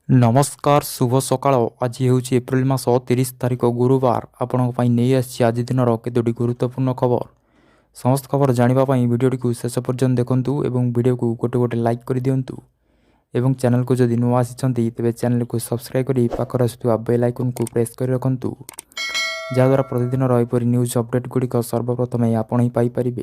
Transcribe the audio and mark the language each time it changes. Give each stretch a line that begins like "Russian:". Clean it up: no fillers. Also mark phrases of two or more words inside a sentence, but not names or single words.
Odia: ନମସ୍କାର ଶୁଭ ସକାଳ ଆଜି ହେଉଛି ଏପ୍ରିଲ ମାସ 30 ତାରିଖ ଗୁରୁବାର ଆପଣଙ୍କ ପାଇଁ ନେଇ ଆସିଛି ଆଜି ଦିନର କେତୋଟି ଗୁରୁତ୍ୱପୂର୍ଣ୍ଣ ଖବର। ସମସ୍ତ ଖବର ଜାଣିବା ପାଇଁ ଭିଡ଼ିଓଟିକୁ ଶେଷ ପର୍ଯ୍ୟନ୍ତ ଦେଖନ୍ତୁ ଏବଂ ଭିଡ଼ିଓକୁ ଗୋଟେ ଲାଇକ୍ କରିଦିଅନ୍ତୁ ଏବଂ ଚ୍ୟାନେଲକୁ ଯଦି ନୂଆ ଆସିଛନ୍ତି ତେବେ ଚ୍ୟାନେଲକୁ ସବସ୍କ୍ରାଇବ୍ କରି ପାଖରେ ଆସୁଥିବା ବେଲ୍ ଆଇକନ୍କୁ ପ୍ରେସ୍ କରି ରଖନ୍ତୁ ଯାହାଦ୍ୱାରା ପ୍ରତିଦିନର ଏପରି ନ୍ୟୁଜ୍ ଅପଡ଼େଟ୍ ଗୁଡ଼ିକ ସର୍ବପ୍ରଥମେ ଆପଣ ହିଁ ପାଇପାରିବେ।